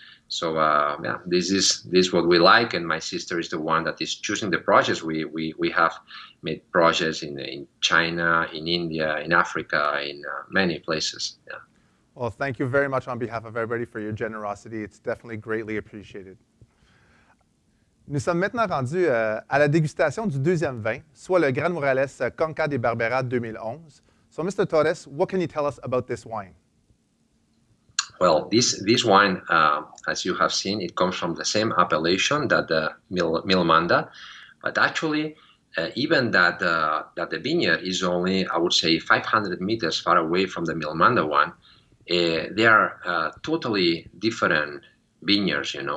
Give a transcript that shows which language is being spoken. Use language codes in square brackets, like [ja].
[en] So this is what we like, and my sister is the one that is choosing the projects. We have made projects in China, in India, in Africa, in many places. Yeah. Well, thank you very much on behalf of everybody for your generosity. It's definitely greatly appreciated. [fr] Nous sommes maintenant rendus à la dégustation du deuxième vin, soit le Gran Morales Conca de Barbera 2011. [en] So, Mr. Torres, what can you tell us about this wine? Well, this wine, as you have seen, it comes from the same appellation that the Milmanda, but actually, even that the vineyard is only, I would say, 500 meters far away from the Milmanda one, they are totally different vineyards.